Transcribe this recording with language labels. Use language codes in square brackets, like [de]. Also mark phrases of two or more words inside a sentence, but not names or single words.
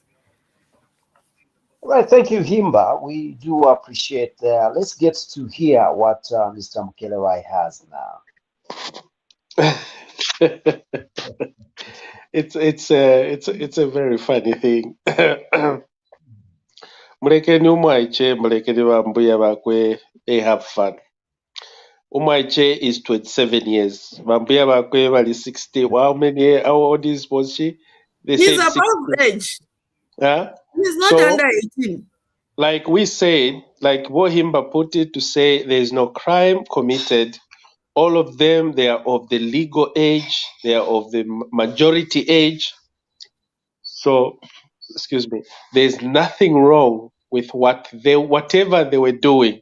[en] All right, thank you, Himba. We do appreciate that. Let's get to hear what Mr. Mukelerai has now. It's a very funny thing. [bem] Mulekeni umwaiche, mulekeni bambuya bakwe, [en] they have fun. Umwaiche is 27 years. [bem] Bambuya bakwe bali 60. [en] How old was she? He's above age. Huh? He's not under 18. Like we said, like Wohimba put it, to say there's no crime committed. All of them, they are of the legal age. They are of the majority age. So, excuse me, there's nothing wrong with whatever they were doing.